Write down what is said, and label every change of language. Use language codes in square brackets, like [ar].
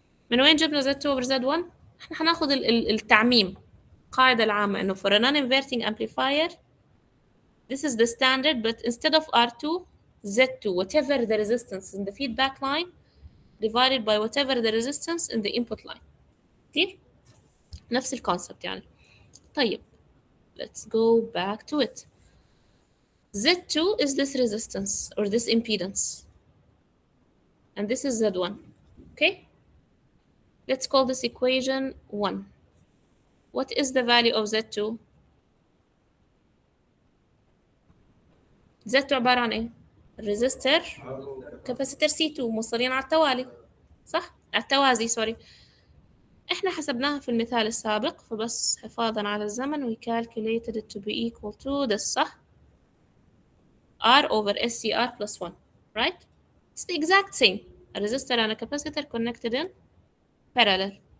[ar] من وين جبنا Z2 over Z1؟ احنا هناخد التعميم. القاعدة العامة انه [en] for a non-inverting amplifier this is the standard, but instead of R2 Z2 whatever the resistance in the feedback line divided by whatever the resistance in the input line. [ar] كتير؟ نفس الكونسبت يعني. طيب [en] let's go back to it. Z2 is this resistance or this impedance, and this is Z1. Okay, let's call this equation 1. What is the value of Z2? [ar] Z2 عبارة عن ايه؟ resistor capacitor C2 موصلين على التوالي، صح؟ على التوازي سوري. احنا حسبناها في المثال السابق، فبس حفاظا على الزمن [en] we calculated it to be equal to this، [ar] صح؟ [en] R over SCR plus 1, right? It's the exact same. A resistor and a capacitor connected in parallel.